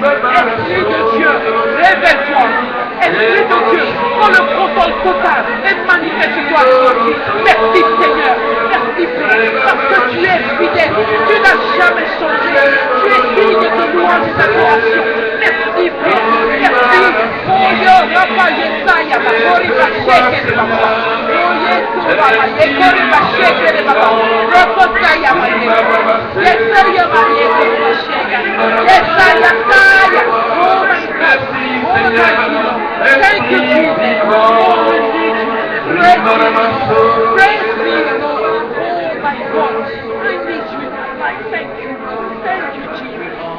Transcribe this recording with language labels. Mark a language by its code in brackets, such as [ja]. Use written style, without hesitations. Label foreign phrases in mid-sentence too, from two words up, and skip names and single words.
[fr] Esprit de Dieu, révèle-toi. Esprit de Dieu, prends le contrôle total et manifeste-toi aujourd'hui. Merci, Seigneur. Merci, Père, parce que tu es fidèle. Tu n'as jamais changé. Tu es digne de louange et d'adoration. Merci, Père. Merci. Oh, yo, Rapa, Yesaya, Bakori, Basheke, de Baba. Oh, Yesu, Baba, Yekori, Basheke, de Baba. Rokosaya, Mayeko. Yesaya, Mayeko, Basheke. Yesaya, Saya. [en] Oh, my God. Oh, my God. Thank you, Jesus. Oh, we need you. Praise you. Praise you, Lord. Oh, my God. I need you in my life. Thank you. Thank you, Jesus.